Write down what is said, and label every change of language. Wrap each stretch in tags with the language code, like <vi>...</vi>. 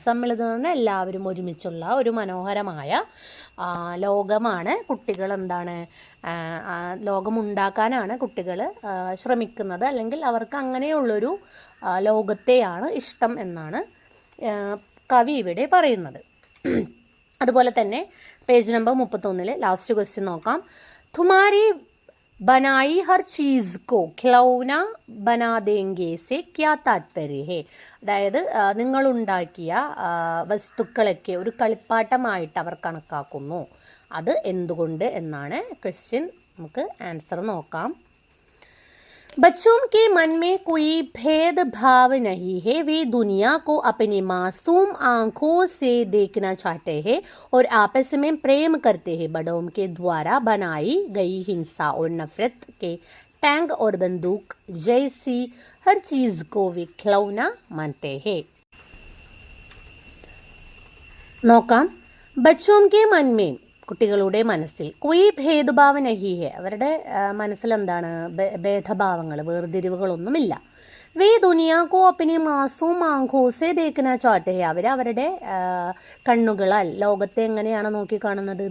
<ml>സമ്മിളിതം എന്ന് പറഞ്ഞാൽ എല്ലാവരും ഒരുമിച്ചുള്ള ഒരു മനോഹരമായ ലോകമാണ് കുട്ടികൾ എന്താണ് ലോകമുണ്ടാക്കാനാണ് കുട്ടികൾ ശ്രമിക്കുന്നത്, അല്ലെങ്കിൽ അവർക്ക് അങ്ങനെയുള്ളൊരു ലോകത്തെയാണ് ഇഷ്ടം എന്നാണ് കവി ഇവിടെ പറയുന്നത്. അതുപോലെ തന്നെ പേജ് നമ്പർ 31 ലാസ്റ്റ് ക്വസ്റ്റ്യൻ നോക്കാം.</ml> <hi>തുമാരി बनाई हर चीज को खिलौना बना देंगे से क्या तात्पर्य है.</hi> <ml>അതായത് നിങ്ങൾ ഉണ്ടാക്കിയ വസ്തുക്കളൊക്കെ ഒരു കളിപ്പാട്ടമായിട്ട് അവർ കണക്കാക്കുന്നു, അത് എന്തുകൊണ്ട് എന്നാണ് ക്വസ്റ്റ്യൻ. നമുക്ക് ആൻസർ നോക്കാം.</ml> <hi>बच्चों के मन में कोई भेदभाव नहीं है, वे दुनिया को अपनी मासूम आंखों से देखना चाहते हैं और आपस में प्रेम करते हैं. बड़ों के द्वारा बनाई गई हिंसा और नफरत के टैंक और बंदूक जैसी हर चीज को वे खिलौना मानते हैं.</hi> <ml>നോക്കാം.</ml> <hi>बच्चों के मन में,</hi> <ml>കുട്ടികളുടെ മനസ്സിൽ,</ml> <hi>കൊയ് ഭേദഭാവ നഹി ഹെ,</hi> <ml>അവരുടെ മനസ്സിൽ എന്താണ്? ഭേദഭാവങ്ങൾ, വേർതിരിവുകളൊന്നുമില്ല.</ml> <hi>വേ ദുനിയാക്കോ അപ്പിനെ മാസൂം ആഘോസെ ദേഖന ചാഹത്തെ ഹെ,</hi> <ml>അവരവരുടെ കണ്ണുകളാൽ ലോകത്തെ എങ്ങനെയാണ് നോക്കിക്കാണുന്നത്?</ml>